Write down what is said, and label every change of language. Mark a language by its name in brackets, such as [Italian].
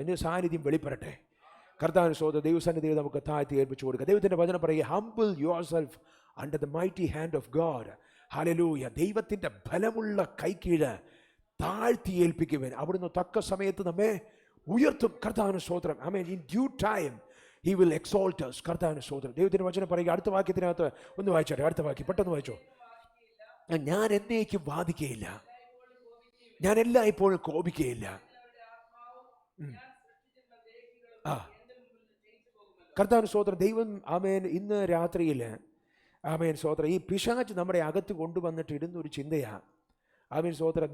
[Malayalam] നിന്റെ സാന്നിധ്യം വെളിപ്പെടട്ടെ. കർത്താവിന് സ്തോത്രം. ദൈവസന്നിധിയെ നമുക്ക് താഴ്ത്തി ഏൽപ്പിച്ചു കൊടുക്കുക. ദൈവത്തിൻ്റെ വചനം പറയുക, [English] Humble yourself under the mighty hand of God. ഹല്ലേലൂയ. [Malayalam] ദൈവത്തിൻ്റെ ബലമുള്ള കൈക്കീഴ് താഴ്ത്തി ഏൽപ്പിക്കുവാൻ അവിടുന്ന് തക്ക സമയത്ത് നമ്മെ ഉയർത്തും. കർത്താവിന് സ്തോത്രം. ആമേൻ. [English] In due time He will exalt us. [Malayalam] കർത്താവിന് സ്തോത്രം. ദൈവത്തിൻ്റെ വചനം പറയുക. അടുത്ത വാക്യത്തിനകത്ത് ഒന്ന് വായിച്ചോട്ടെ. അടുത്ത വാക്യം പെട്ടെന്ന് വായിച്ചോ. ഞാൻ എന്നേക്കും വാദിക്കുകയില്ല, ഞാൻ എല്ലായ്പ്പോഴും കോപിക്കുകയില്ല. കർത്താവിന് സ്തോത്രം. ദൈവം ആമേൻ ഇന്ന് രാത്രിയിൽ ആമേൻ സ്തോത്രം ഈ പിശാച് നമ്മുടെ അകത്ത് കൊണ്ടുവന്നിട്ട് ഇടുന്നൊരു ചിന്തയാ. ആമേൻ സ്തോത്രം.